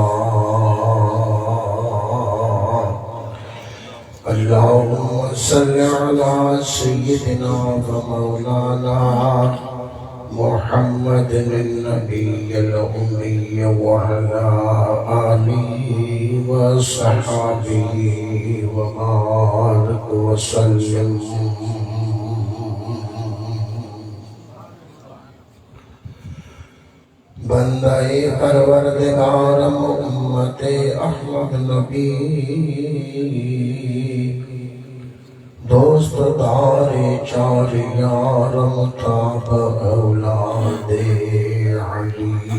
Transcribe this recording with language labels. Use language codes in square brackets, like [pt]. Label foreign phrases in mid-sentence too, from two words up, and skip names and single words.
[ar] اللهم صل على سيدنا ومولانا محمد النبي الأمي وعلى آله وصحبه وبارك وسلم. [fa] بندۂ پروردگارم امتِ احمد نبی دوست دارِ چار یارم تابِ اولادِ علی